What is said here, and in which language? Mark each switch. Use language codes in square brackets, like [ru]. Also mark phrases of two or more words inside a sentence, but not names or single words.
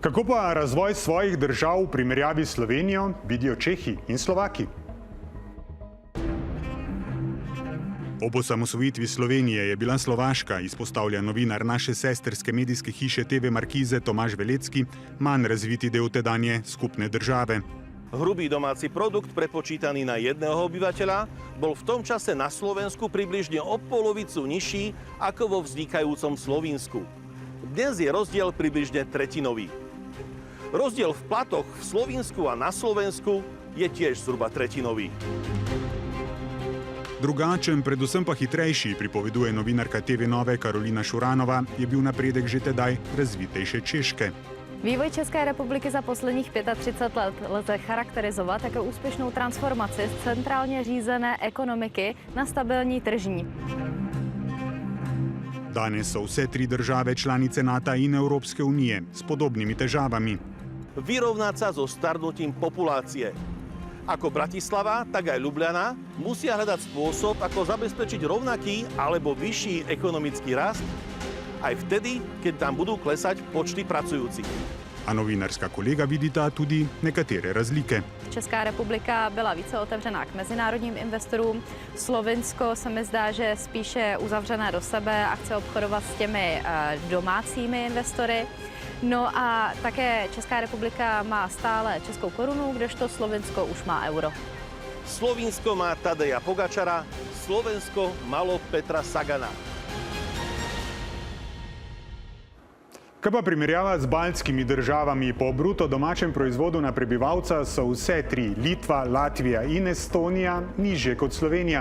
[sl] Kako pa razvoj svojih držav v primerjavi s Slovenijo vidijo Čehi in Slovaki? Ob osamosvojitvi Slovenije je bila Slovaška, izpostavlja novinar naše sestrske medijske hiše TV Markize Tomaž Velecki, manj razviti del tedanje skupne države. [sk] Hrubý domáci produkt prepočítaný na jedného obyvateľa bol v tom čase na Slovensku približne o polovicu nižší ako vo vznikajúcom Slovinsku. Dnes je rozdiel približne tretinový. Rozdiel v platoch v Slovinsku a na Slovensku je tiež zhruba tretinový. [sl] Drugačen, predvsem pa hitrejši, pripoveduje novinarka TV Nove Karolina Šuranova, je bil napredek že tedaj razvitejše Češke. [cs] Vývoj České republiky za posledních 35 let lze charakterizovat jako úspěšnou transformaci z centrálně řízené ekonomiky na stabilní tržní. [sl] Danes so vse tri države članice NATO in Evropske unije s podobnými težavami. [sk] Vyrovnať sa so starnutím populácie. Ako Bratislava, tak aj Ljubljana musia hľadať spôsob, ako zabezpečiť rovnaký alebo vyšší ekonomický rast, aj vtedy, keď tam budú klesať počty pracujúcich. [sl] A novinarska kolega vidita tudi nekatere razlike. [cs] Česká republika byla více otevřená k mezinárodním investorům. Slovinsko se mi zdá, že spíše uzavřené do sebe a chce obchodovat s těmi domácími investory. No a také Česká republika má stále českou korunu, kdežto Slovinsko už má euro. [sk] Slovinsko má Tadeja Pogačara, Slovensko malo Petra Sagana. [sl] Kaj pa primerjava z baltskimi državami? Po bruto domačem proizvodu na prebivalca so vse tri, Litva, Latvija in Estonija, nižje kot Slovenija.